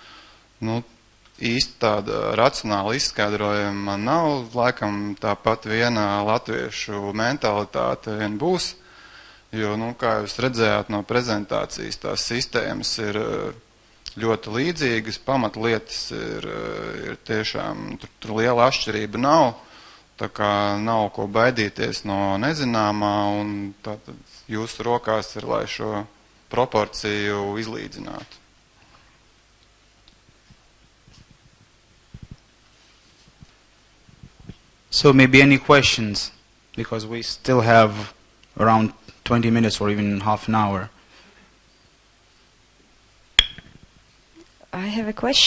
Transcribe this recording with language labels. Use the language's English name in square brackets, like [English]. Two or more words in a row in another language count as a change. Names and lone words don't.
[Latvian] Īsti tāda racionāla izskaidrojuma man nav, laikam tāpat viena latviešu mentalitāte vien būs, jo, kā jūs redzējāt no prezentācijas, tās sistēmas ir ļoti līdzīgas, pamatlietas ir tiešām, tur liela atšķirība nav, tā kā nav ko baidīties no nezināmā, un tātad jūsu rokās ir, lai šo proporciju izlīdzinātu. [English] So maybe any questions, because we still have around 20 minutes or even half an hour. I have a question.